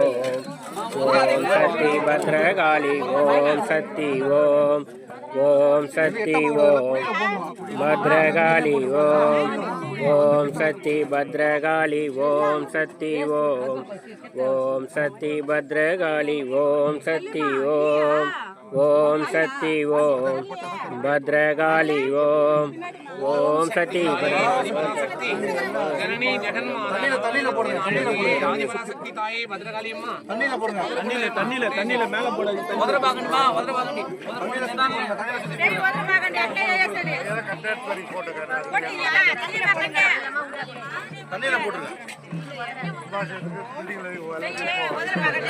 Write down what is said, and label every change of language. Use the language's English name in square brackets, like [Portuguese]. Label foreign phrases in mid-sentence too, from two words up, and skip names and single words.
[Sanskrit] सती भद्रकाली ओम सती भद्रकाली ओम सती भद्रकाली ओम सती भद्रकाली ओम सती भद्रकाली ओम सती जननी जगन्माता [Tamil] ஆதிபராசக்தி தாயே பத்ரகாளி அம்மா தண்ணில போடுங்க. தண்ணில மேல போடுங்க. முதல்ல பாக்கணுமா? முதல்ல பாக்கணும். சரி முதல்ல பாக்கணும். அட்டையே சரி கண்டக்ட் பண்ணி போட்டுங்க. போடுங்க. தண்ணில போடுங்க. முதல்ல பாக்கணும்.